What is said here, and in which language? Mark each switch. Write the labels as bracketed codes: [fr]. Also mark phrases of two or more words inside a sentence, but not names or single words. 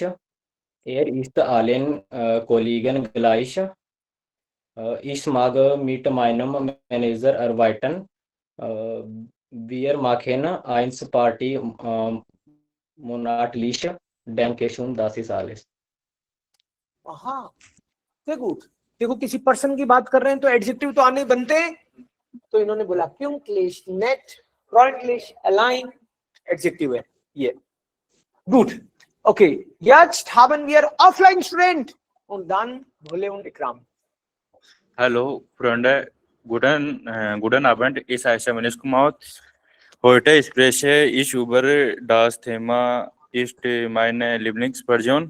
[de] Er ist allen Kollegen gleich. Ich mag mit meinem Manager arbeiten. Wir machen eins Party monatlich. Danke schön, das ist alles. [hi] हाँ, देखो किसी पर्सन की बात कर रहे हैं तो एडजेक्टिव तो आने बनते हैं, तो इन्होंने बोला [de] pünktlich, nett, freundlich, allein, [hi] एडजेक्टिव है ये। [de] Gut, okay, jetzt haben wir Offline-Student und dann Bhole und Ikram. Hallo, Freunde. Guten Abend. Ich heiße Manish Kumar. Heute spreche ich über das Thema ist meine Lieblingsperson.